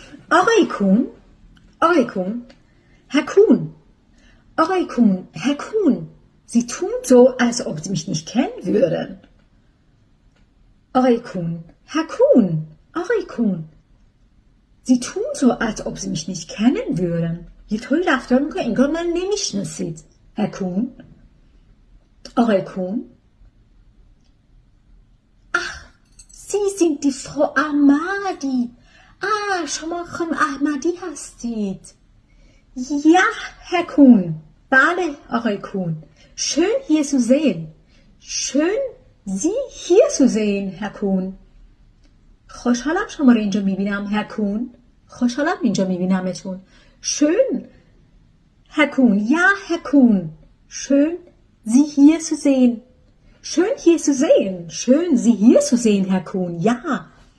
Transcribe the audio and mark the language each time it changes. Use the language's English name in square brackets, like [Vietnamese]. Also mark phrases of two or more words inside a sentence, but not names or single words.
[Persian] آقای کون، آقای کون، [German] Herr Kuhn, آقای کون، Herr Kuhn, Sie tun so, als ob Sie mich nicht kennen würden. آقای کون، Herr Kuhn, آقای کون, Sie tun so, als ob Sie mich nicht kennen würden. [Persian] یه طوری رفتار میکنه انگار من نمیشناسید. [German] Herr Kuhn, آقای کون. ach, Sie sind die Frau Ahmadi. [Persian] شما خانم احمدی هستید. [German] Ja, Herr Kuhn. [Persian] بله آقای کون. [German] Schön hier zu sehen. Schön Sie hier zu sehen, Herr Kuhn. [Persian] خوشحالم شما رو اینجا میبینم Herr Kuhn. خوشحالم اینجا میبینمتون. [German] Schön, Herr Kuhn. Ja, Herr Kuhn. Schön Sie hier zu sehen. Schön hier zu sehen. Schön Sie hier zu sehen, Herr Kuhn. Ja.